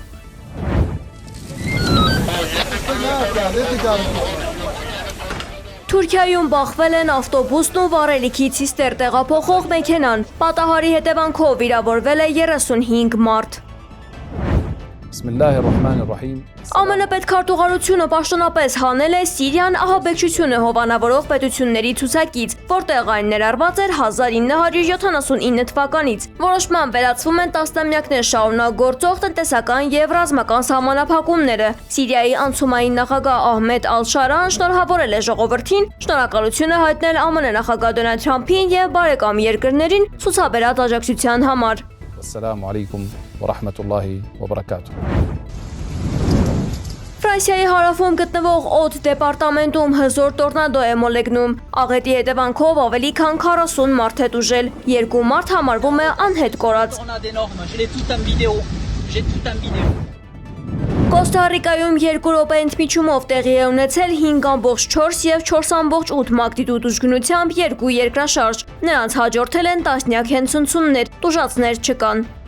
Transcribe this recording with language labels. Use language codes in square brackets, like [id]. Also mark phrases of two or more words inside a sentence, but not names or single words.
[hy] Թուրքիայում բախվել են ավտոբուսն ու վառելիքի ցիստեր տեղափոխող մեքենան։ Պատահարի հետևանքով վիրավորվել է 35 մարդ։ [ar] بسم الله الرحمن الرحيم [hy] ԱՄՆ պետքարտուղարությունը պաշտոնապես հանել է Սիրիան ահաբեկչությունը հովանավորող պետությունների ցուցակից, որտեղ այն ներառված էր 1979 թվականից։ Որոշման վերացվում են տասնամյակներ շարունակ գործող տնտեսական եւ ռազմական սահմանափակումները։ Սիրիայի անցումային նախագահ Ահմեդ Ալ-Շարան շնորհավորել է ժողովրդին շնորհակալություն հայտնել ԱՄՆ նախագահ Դոնալդ Թրամփին եւ բարեկամ երկրներին ցուցաբերած աջակցության համար։ [ar] والسلام عليكم ورحمة الله وبركاته [hy] Ֆրանսիայի հարավում գտնվող Օդ դեպարտամենտում հզոր տորնադո է մոլեգնում։ Աղետի հետևանքով ավելի քան 40 մարդ է տուժել։ 2 մարդ համարվում է անհետ կորած։ Կոստա Ռիկայում 2 րոպե ընդմիջումով տեղի է ունեցել 5.4 եւ 4.8 մագնիտուդ ուժգնությամբ 2 երկրաշարժ։ Նրանց հաջորդել են տասնյակ հենցնցումներ, տուժածներ չկան։